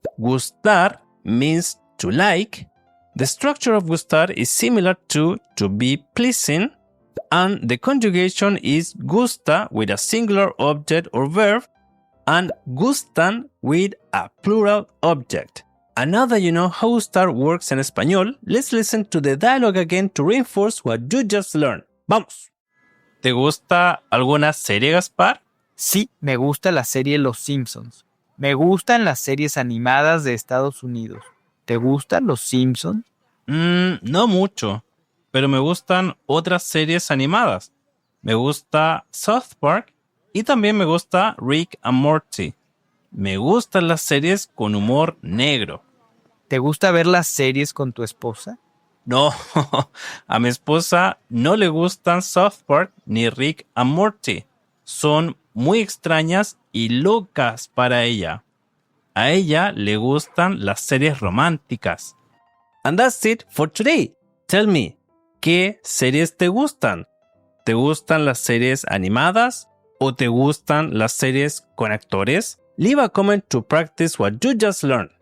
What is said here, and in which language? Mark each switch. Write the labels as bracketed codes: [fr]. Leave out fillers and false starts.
[en] Gustar means to like. The structure of gustar is similar to be pleasing, and the conjugation is gusta with a singular object or verb, and gustan with a plural object. And now that you know how gustar works [es] en español, [en] let's listen to the dialogue again to reinforce what you just learned. [es] ¡Vamos! ¿Te gusta alguna serie, Gaspar? Sí, me gusta la serie Los Simpsons. Me gustan las series animadas de Estados Unidos. ¿Te gustan Los Simpsons? No mucho, pero me gustan otras series animadas. Me gusta South Park y también me gusta Rick and Morty. Me gustan las series con humor negro. ¿Te gusta ver las series con tu esposa? No, a mi esposa no le gustan South Park ni Rick and Morty. Son muy extrañas y locas para ella. A ella le gustan las series románticas. [en] And that's it for today. Tell me, [es] ¿qué series te gustan? ¿Te gustan las series animadas o te gustan las series con actores? [en] Leave a comment to practice what you just learned.